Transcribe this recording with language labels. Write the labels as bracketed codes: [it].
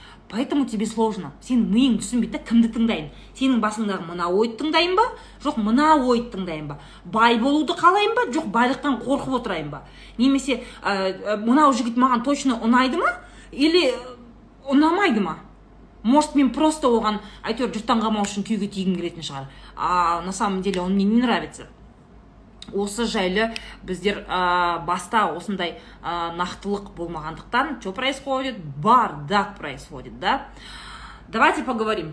[ru] Поэтому тебе сложно. [kk] Сен миың түсінбейді, кімді тыңдайын? Сенің басыңдағы мына ойды тыңдайын ба? Жоқ, мына ойды тыңдайын ба? Бай болуды қалайын ба? Жоқ, байлықтан қорқып отырайын ба? Немесе мынау жігіт маған точно ұнайды ма? Или ұнамайды ма? Может, мен просто оған әйтеуір жұрттан қалмау үшін күйге тигім келетін шығар. [ru] На самом деле он мне не нравится. [kk] Осы жайлы біздер баста осындай нақтылық болмағандықтан [ru] что происходит? Бардак происходит, да? Давайте поговорим.